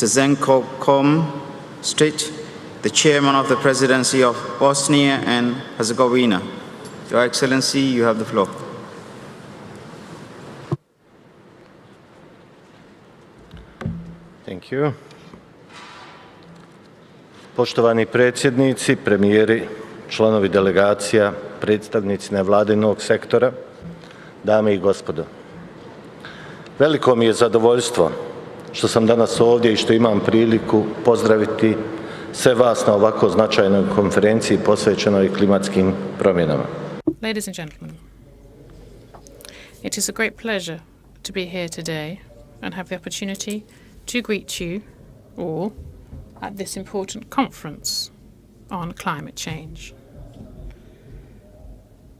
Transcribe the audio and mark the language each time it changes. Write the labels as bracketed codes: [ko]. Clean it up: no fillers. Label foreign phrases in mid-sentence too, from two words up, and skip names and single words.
[en] Zenko Komstrit, the Chairman of the Presidency of Bosnia and Herzegovina. Your Excellency, you have the floor. Thank you. [bs] Poštovani predsjednici, premijeri, članovi delegacija, predstavnici nevladinog sektora, dame i gospodo. Veliko mi je zadovoljstvo što sam danas ovdje i što imam priliku pozdraviti sve vas na ovako značajnoj konferenciji posvećenoj klimatskim promjenama. [en] Ladies and gentlemen, it is a great pleasure to be here today and have the opportunity to greet you all at this important conference on climate change.